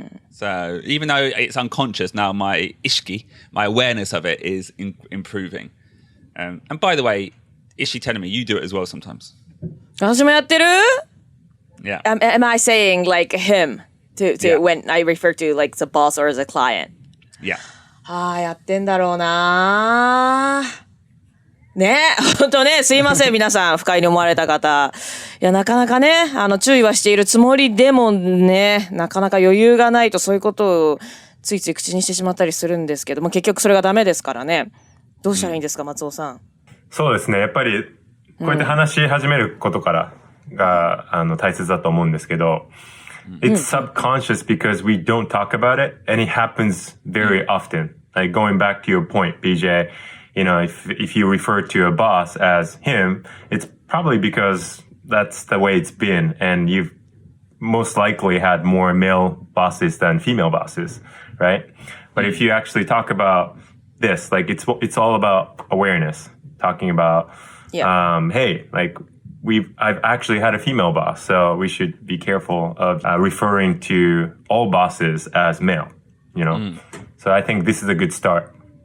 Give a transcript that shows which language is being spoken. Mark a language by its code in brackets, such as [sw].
[en] So even though it's unconscious now, my ishiki, my awareness of it is improving. And by the way, Ishi telling me you do it as well sometimes. [ja] 私もやってる? [en] Yeah. Am I saying like him to Yeah. when I refer to like the boss or the client? Yeah. [ja] やってんだろうなね、本当ね、すいません、皆さん、不快に思われた方。いや、なかなかね、注意はしているつもりでもね、なかなか余裕がないとそういうことをついつい口にしてしまったりするんですけども、結局それがダメですからね。どうしたらいいんですか、松尾さん。そうですね。やっぱり、こうやって話し始めることからが、大切だと思うんですけど、 [en] It's subconscious because we don't talk about it, and it happens very often. Like going back to your point, BJ, if you refer to a boss as him, it's probably because that's the way it's been, and you've most likely had more male bosses than female bosses, right? But if you actually talk about this, like it's all about awareness, talking about, hey, like I've actually had a female boss, so we should be careful of referring to all bosses as male, So I think this is a good start.